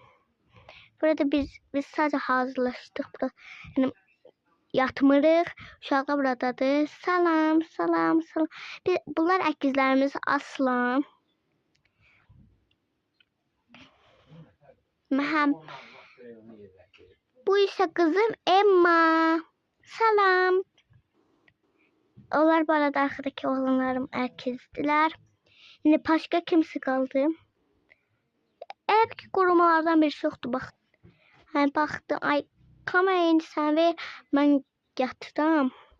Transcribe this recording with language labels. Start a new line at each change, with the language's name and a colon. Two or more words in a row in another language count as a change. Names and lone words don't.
Turkish: Burada biz sadece hazırlaştık.
Azerbaijani: Burada yani yatmırıq. Uşağı buradadır. Salam, salam, salam. Bunlar əkizlərimiz Aslan. Məhem.
Turkish: Bu isə kızım Emma.
Azerbaijani: Salam.
Turkish: Onlar bu arada arkadaki oğlanlarım əkizdiler. Yine başka kimse kaldı. Eğer ki korumalardan birisi yoktu bak. Hani baktım ay kamerayı sen ver ben yatıram.